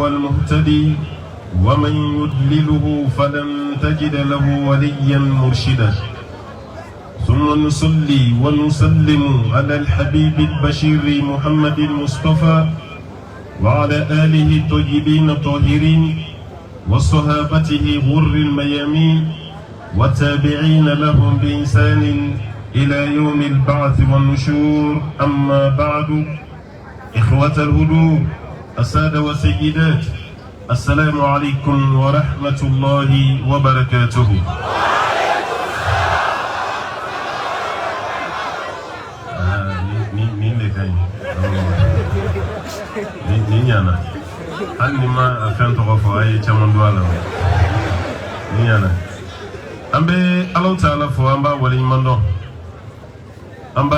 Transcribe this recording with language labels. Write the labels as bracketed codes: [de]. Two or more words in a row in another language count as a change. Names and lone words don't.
[ar] المهتدي ومن يضلله فلن تجد له وليا مرشدا ثم نصلي ونسلم على الحبيب البشير محمد المصطفى وعلى آله الطيبين الطاهرين وصحابته غر الميامين والتابعين لهم بإحسان إلى يوم البعث والنشور. أما بعد إخوة الهدوء السادة والسيدات السلام عليكم ورحمة الله وبركاته. [bm] Ninyana hali ma afɛn tɔgɔ fɔ a ye caman don a la ninyana an bɛ [ar] الله تعالى [bm] fɔ an b'a waleɲuman dɔn an b'a